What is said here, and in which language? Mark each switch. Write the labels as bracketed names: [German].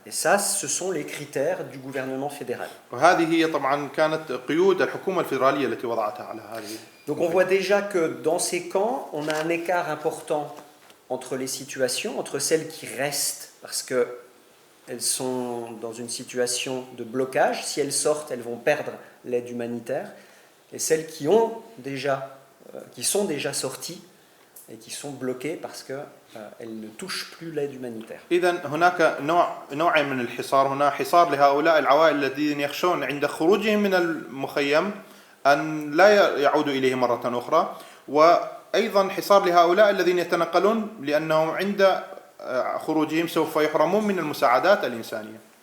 [French] Et ça, ce sont les critères du gouvernement fédéral. [Arabic] وهذه هي طبعا كانت قيود الحكومة الفيدرالية التي وضعتها على هذه. [French] Donc on voit déjà que dans ces camps, on a un écart important entre les situations, entre celles qui restent parce qu'elles sont dans une situation de blocage. Si elles sortent, elles vont perdre l'aide humanitaire. Et celles qui sont déjà sorties et qui sont bloquées parce qu'elles ne touchent plus l'aide humanitaire. [Arabic] إذن هناك نوعين من الحصار. هنا حصار لهؤلاء العوائل الذين يخشون عند خروجهم من المخيم أن لا يعودوا إليه مرة أخرى، وأيضا حصار لهؤلاء الذين يتنقلون لأنهم عند خروجهم سوف يحرمون من المساعدات الإنسانية.